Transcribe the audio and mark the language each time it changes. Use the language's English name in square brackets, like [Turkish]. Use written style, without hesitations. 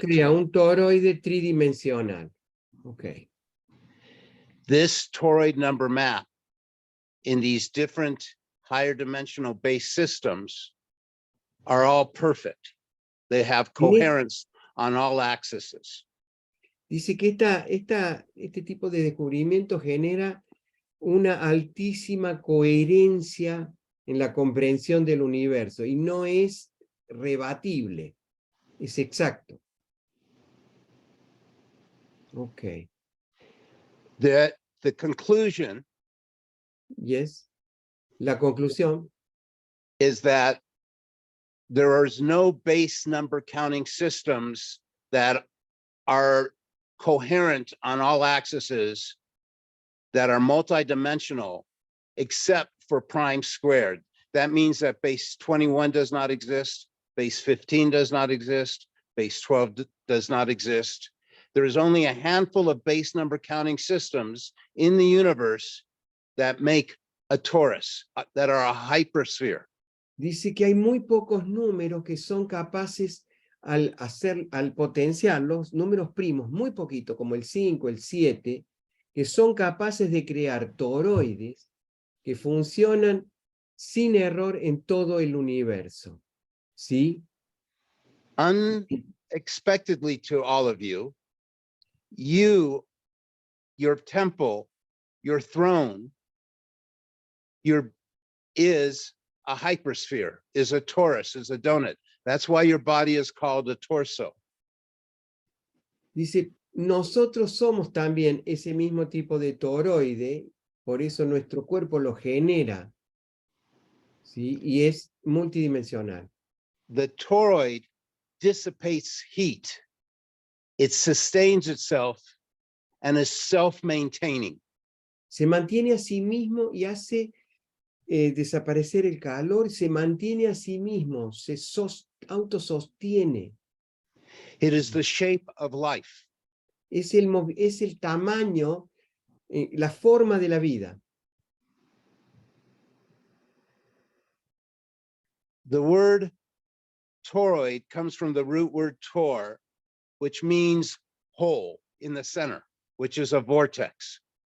[Spanish] crea un toroide tridimensional. Ok. [English] This toroid number map in these different higher dimensional base systems are all perfect. They have coherence on all axes. [Spanish] Dice que este tipo de descubrimiento genera una altísima coherencia en la comprensión del universo y no es rebatible, es exacto. Ok. [English] The conclusion Yes. [Spanish] La conclusión [English] is that there is no base number counting systems that are coherent on all axes that are multidimensional except for prime squared. That means that base 21 does not exist, base 15 does not exist, base 12 does not exist. There is only a handful of base number counting systems in the universe that make a torus, that are a hypersphere. [Spanish] dice que hay muy pocos números que son capaces al potenciar los números primos, muy poquito, como el 5, el 7, que son capaces de crear toroides que funcionan sin error en todo el universo. ¿Sí? [English] Unexpectedly to all of you, your temple, your throne, is a hypersphere, is a torus, is a donut. That's why your body is called a torso. [Spanish] Dice, nosotros somos también ese mismo tipo de toroide, por eso nuestro cuerpo lo genera, ¿sí? Y es multidimensional. [English] The toroid dissipates heat. It sustains itself and is self-maintaining. [Spanish] Se mantiene a sí mismo y hace desaparecer el calor, se mantiene a sí mismo, se autosostiene. [English] It is the shape of life. [Spanish] Es el tamaño, la forma de la vida. [English] The word toroid comes from the root word tor, which means hole in the center, which is a vortex.